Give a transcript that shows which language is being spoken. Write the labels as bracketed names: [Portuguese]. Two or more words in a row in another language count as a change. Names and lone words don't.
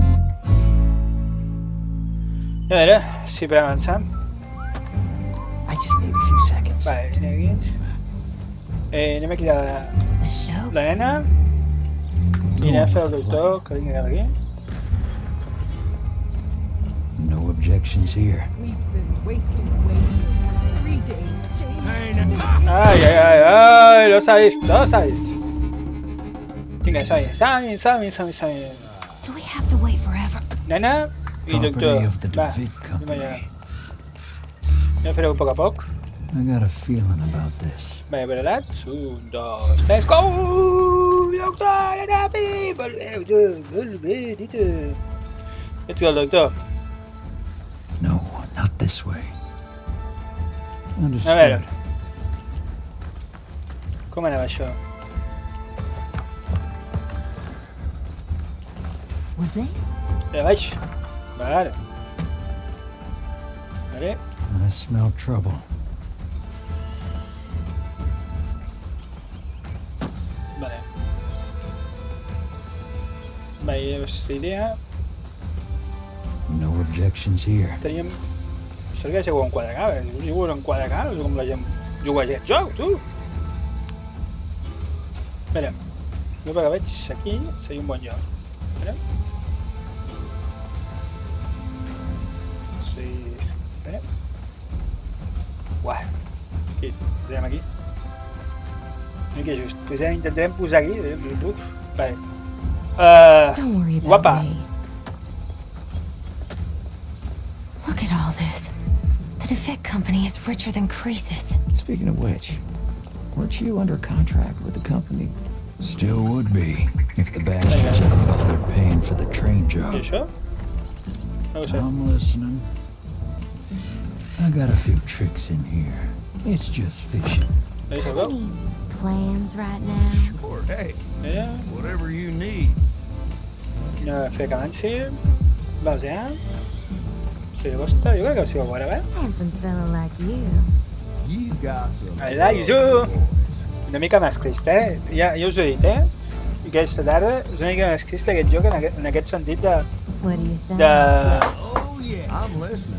[Catalan] A veure si podem avançar. Vale, anem aquí. Anem a cridar la nena i anem a fer el doctor que vingui cap aquí. [English] No objections here. [Spanish] Ay, lo sabéis, lo sabéis. [Catalan] Vinga, som-hi. [English] Do we have to wait forever? [Catalan] Nena i doctor. Va, anem allà. Anem a fer-ho a poc a poc. [English] I got a feeling about this. [Catalan] Vaja, preparats? 1, 2, 3, go! Doctor, agafi! Volveu, dita. [English] Let's go, doctor. No, not this way. [Catalan] A [English] Understood. [Catalan] veure. Com anava això? [English] Was they? [Catalan] Allà baix. Vale. Vale. [English] I smell trouble. [Catalan] Vale. Vaja, idea. [English] No objections here. [Catalan] Teníem... Seria que jugueu en 4K, jugueu en 4K, no sé com la gent juga a aquest joc, tu. Mira, jo perquè veig aquí seria un bon lloc. Mira. Sí, mira. Uah, aquí, posarem aquí. Mira que just, intentarem posar aquí, vale. [English] Don't worry about [Catalan] Guapa. [English] me. Look at all this. The defect company is richer than Croesus. Speaking of which, weren't you under contract with the company? Still would be, if the bastards hadn't bothered paying for the train I job. [Catalan] això? No ho sé. [English] I'm listening. I got a few tricks in here. It's just fishing. [Catalan] Deixa veu? [English] Plans right now? Sure, hey, [Catalan] Mira, [English] whatever you need. [Catalan] no fer que avanci. Basear. Sí, costa, jo crec que sí ho veurà, eh? [English] Handsome fella like you. You got some. I like you. [Catalan] Una mica masclista, eh? Ja us ho he dit, eh? I aquesta tarda és una mica masclista aquest joc en aquest sentit de... [English] What do you think? Oh, yeah. I'm listening.